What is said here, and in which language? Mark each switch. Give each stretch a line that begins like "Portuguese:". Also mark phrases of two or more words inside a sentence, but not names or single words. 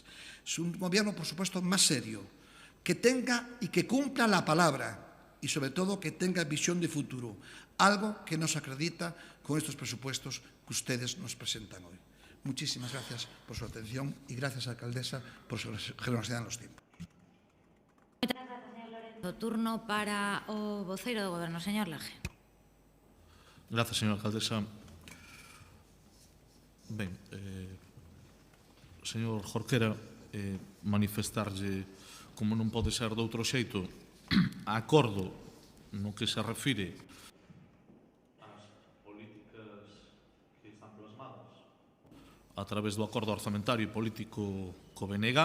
Spanish: Es un gobierno, por supuesto, más serio, que tenga y que cumpla la palabra y, sobre todo, que tenga visión de futuro, algo que nos acredita con estos presupuestos que ustedes nos presentan hoy. Muchísimas gracias por su atención y gracias, alcaldesa, por su generosidad en los tiempos.
Galician: O turno para o voceiro do Goberno, señor Laje.
Spanish: Gracias, señora alcaldesa.
Galician: Ben, señor Jorquera, manifestarlle, como non pode ser de outro xeito, a acordo no que se refire ás políticas que están plasmadas a través do acordo orzamentario e político co BNG.